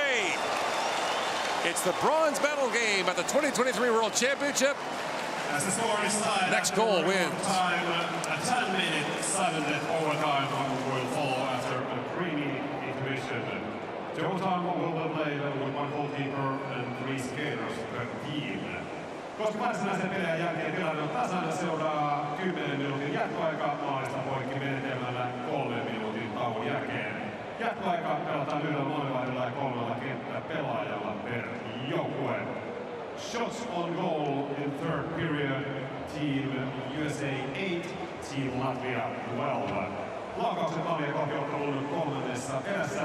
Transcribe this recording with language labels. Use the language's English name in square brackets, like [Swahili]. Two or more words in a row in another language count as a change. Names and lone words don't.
[English] It's the bronze medal game at the 2023 World Championship. As the score is tied, Next goal wins. Time, a 10-minute sudden-death overtime will follow after a creamy intermission. The overtime will be played with one goalkeeper and 3 skaters per team. [Finnish] Koska varsinaisen pelin jälkeen tilanne on tasainen, seuraa 10 minuutin jatkoaika maalista poikki menetelmällä 3 minuutin tauon jälkeen. Jatkoaika pelataan yhdellä maalivaihdella ja 3 kenttäpelaajalla per joukkue. [English] Shots on goal in third period. Team USA 8, Team Latvia 12. [Finnish] Laukaukset maalia kohti ottelun kolmannessa erässä.